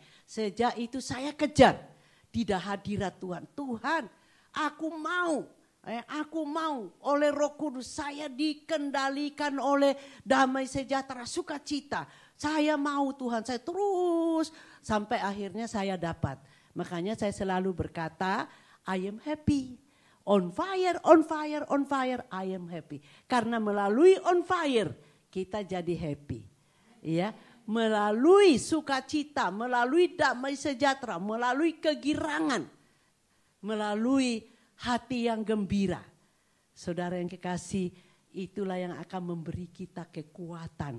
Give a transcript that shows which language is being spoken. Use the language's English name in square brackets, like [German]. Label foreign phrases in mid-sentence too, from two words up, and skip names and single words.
[Indonesian] Sejak itu saya kejar, tidak hadirat Tuhan. Tuhan, aku mau Aku mau oleh Roh Kudus saya dikendalikan oleh damai sejahtera, sukacita. Saya mau Tuhan, saya terus sampai akhirnya saya dapat. Makanya saya selalu berkata, [English] I am happy. On fire, on fire, on fire, I am happy. [Indonesian] Karena melalui [English] on fire [Indonesian] kita jadi happy. Ya, melalui sukacita, melalui damai sejahtera, melalui kegirangan, melalui hati yang gembira. Saudara yang kekasih, itulah yang akan memberi kita kekuatan.